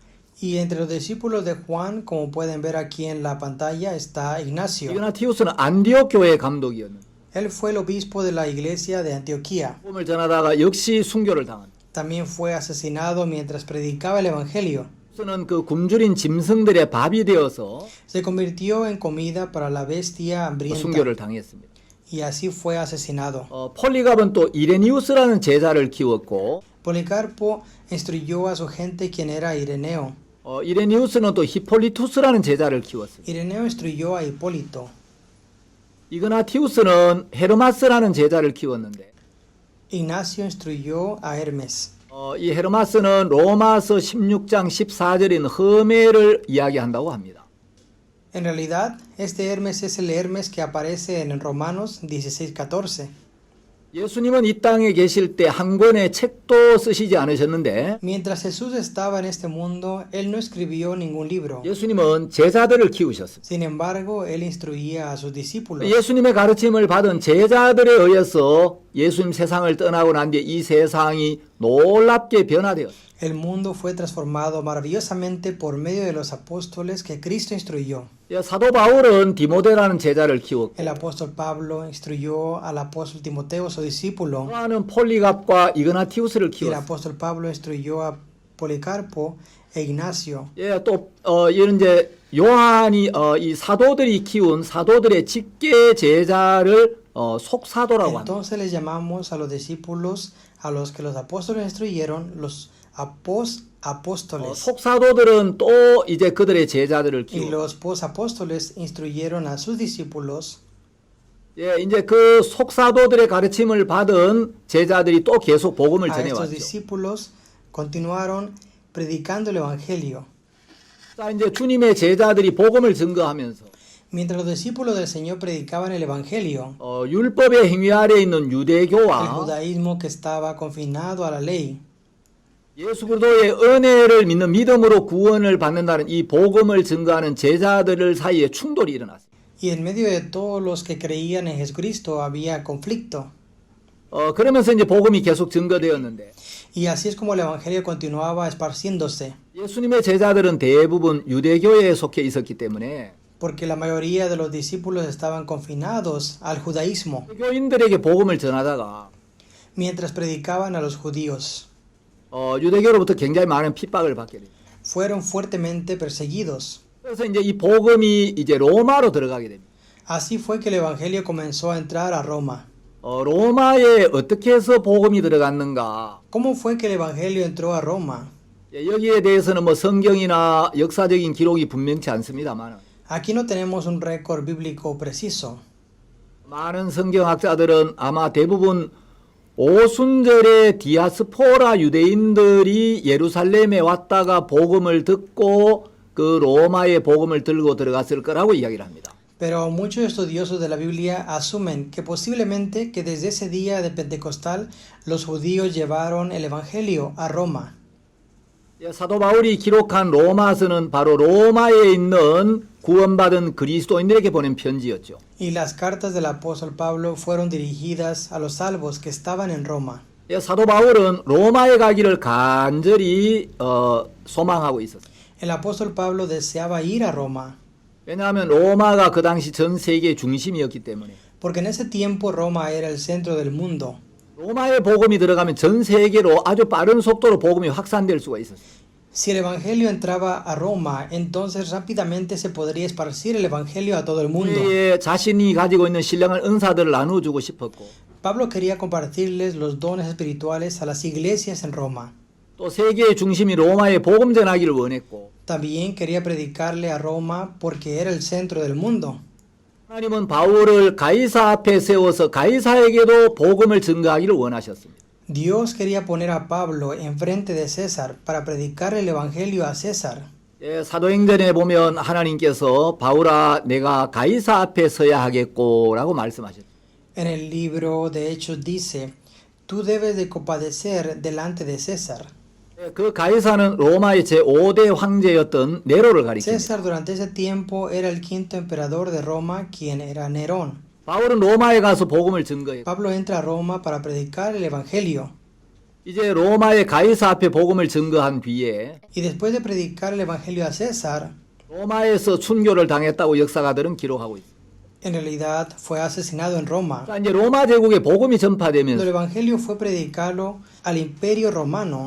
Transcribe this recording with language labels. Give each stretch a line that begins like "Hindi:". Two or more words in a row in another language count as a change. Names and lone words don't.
Spanish: Y entre los discípulos de Juan, como pueden ver aquí en la pantalla, está Ignacio.
Korean: 이그나티우스는 안디옥 교회 감독이었는데
Spanish: Él fue el obispo de la iglesia de Antioquía.
Korean: 복음을 전하다가 역시 순교를 당합니다.
Spanish: También fue asesinado mientras predicaba el evangelio.
Korean: 그는 그 굶주린 짐승들의 밥이 되어서
Spanish: Se convirtió en comida para la bestia hambrienta.
Korean: 순교를 당했습니다.
Spanish: Y así fue asesinado.
Korean: 폴리갑은 또 이레니우스라는 제자를 키웠고
Spanish: Policarpo instruyó a su gente quien era Ireneo.
Korean: 이레니우스는 또 히폴리투스라는 제자를 키웠습니다.
Spanish: Ireneo instruyó a Hipólito.
Korean: 이그나티우스는 헤르마스라는 제자를 키웠는데
Spanish: Ignacio instruyó a Hermes.
Korean: 이 헤르마스는 로마서 16장 14절인 허메를 이야기한다고 합니다.
Spanish: En realidad, este Hermes es el Hermes que aparece en Romanos 16:14.
Korean: 예수님은 이 땅에 계실 때 한 권의 책도 쓰시지 않으셨는데
Spanish: Mientras Jesús estaba en este mundo, él no escribió ningún libro.
Korean: 예수님은 제자들을 키우셨습니다.
Spanish: Sin embargo, él instruía a sus discípulos.
Korean: 예수님의 가르침을 받은 제자들에 의해서 예수님 세상을 떠나고 난 뒤에 이 세상이 놀랍게 변화되었습니다.
Spanish: El mundo fue transformado maravillosamente por medio de los apóstoles que Cristo instruyó.
Korean: 사도 바울은 디모데라는 제자를 키웠고
Spanish: El apóstol Pablo instruyó al apóstol Timoteo, su discípulo.
Korean: 요한은 폴리갑과 이그나티우스를
Spanish: Y el
Korean: 키웠습니다.
Spanish: apóstol Pablo instruyó a Policarpo e Ignacio.
Korean: 또 이런 이제 요한이 이 사도들이 키운 사도들의 직계 제자를 속사도라고 합니다.
Spanish: Entonces les llamamos a los discípulos a los que los apóstoles instruyeron, los apóstoles.
Korean: 속사도들은 또 이제 그들의 제자들을
Spanish: Y
Korean: 키우고
Spanish: los posapóstoles instruyeron a sus discípulos.
Korean: 이제 그 속사도들의 가르침을 받은 제자들이 또 계속 복음을
Spanish: A estos
Korean: 전해왔죠.
Spanish: discípulos continuaron predicando el evangelio.
Korean: 자, 이제 주님의 제자들이 복음을 증거하면서
Spanish: Mientras los discípulos del Señor predicaban el evangelio,
Korean: 율법의 행위 아래 있는
Spanish: el
Korean: 유대교와
Spanish: judaísmo que estaba confinado a la ley
Korean: 예수 그리스도의 은혜를 믿는 믿음으로 구원을 받는다는 이 복음을 증거하는 제자들 사이에 충돌이 일어났습니다.
Spanish: Y en medio de todos los que creían en Jesucristo había conflicto.
Korean: 그러면서 이제 복음이 계속 증거되었는데
Spanish: Y así es como el Evangelio continuaba esparciéndose,
Korean: 예수님의 제자들은 대부분 유대교에 속해 있었기 때문에
Spanish: porque la mayoría de los discípulos estaban confinados al judaísmo,
Korean: 유대교인들에게 복음을 전하다가
Spanish: mientras predicaban a los judíos.
Korean: 유대교로부터 굉장히 많은 핍박을 받게 됩니다.
Spanish: Fueron fuertemente perseguidos.
Korean: 그래서 이제 이 복음이 이제 로마로 들어가게 됩니다.
Spanish: Así fue que el Evangelio comenzó a entrar a Roma.
Korean: 로마에 어떻게 해서 복음이 들어갔는가?
Spanish: ¿Cómo fue que el Evangelio entró a Roma?
Korean: 여기에 대해서는 뭐 성경이나 역사적인 기록이 분명치 않습니다만
Spanish: Aquí no tenemos un récord bíblico preciso.
Korean: 많은 성경학자들은 아마 대부분 오순절에 디아스포라 유대인들이 예루살렘에 왔다가 복음을 듣고 그 로마의 복음을 들고 들어갔을 거라고 이야기를 합니다.
Spanish: Pero muchos estudiosos de la Biblia asumen que posiblemente que desde ese día de Pentecostal los judíos llevaron el Evangelio a Roma.
Korean: 사도 바울이 기록한 로마서는 바로 로마에 있는 구원받은 그리스도인들에게 보낸 편지였죠.
Spanish: Y las cartas del apóstol Pablo fueron dirigidas a los salvos que estaban en Roma.
Korean: 사도 바울은 로마에 가기를 간절히 소망하고 있었어요.
Spanish: El apóstol Pablo deseaba ir a Roma,
Korean: 왜냐하면 로마가 그 당시 전 세계의 중심이었기 때문에
Spanish: porque en ese tiempo Roma era el centro del mundo.
Korean: 로마에 복음이 들어가면 전 세계로 아주 빠른 속도로 복음이 확산될 수가 있었어요.
Spanish: Si el Evangelio entraba a Roma, entonces rápidamente se podría esparcir el Evangelio a todo el mundo.
Korean: 자신이 가지고 있는 신령한 은사들을 나눠주고 싶었고
Spanish: Pablo quería compartirles los dones espirituales a las iglesias en Roma.
Korean: 또 세계의 중심이 로마에 복음 전하기를 원했고
Spanish: También quería predicarle a Roma porque era el centro del mundo.
Korean: 하나님은 바울을 가이사 앞에 세워서 가이사에게도 복음을 증거하기를 원하셨습니다.
Spanish: Dios quería poner a Pablo enfrente de César para predicar el Evangelio a César.
Korean: 사도행전에 보면 하나님께서 바울아 내가 가이사 앞에 서야 하겠고라고 말씀하셨죠.
Spanish: En el libro de Hechos dice, tú debes de compadecer delante de César.
Korean: 그 가이사는 로마의 제5대 황제였던 네로를 가리킵니다.
Spanish: César durante ese tiempo era el quinto emperador de Roma, quien era Nerón.
Korean: 바울은 로마에 가서 복음을 증거했고
Spanish: Pablo entra a Roma para predicar el Evangelio.
Korean: 이제 로마의 가이사 앞에 복음을 증거한 뒤에
Spanish: Y después de predicar el Evangelio a César,
Korean: 로마에서 순교를 당했다고 역사가들은 기록하고 있습니다.
Spanish: en realidad fue asesinado en Roma.
Korean: 그러니까 이제 로마 제국에 복음이
Spanish: Cuando el
Korean: 전파되면서
Spanish: Evangelio fue predicado al Imperio Romano,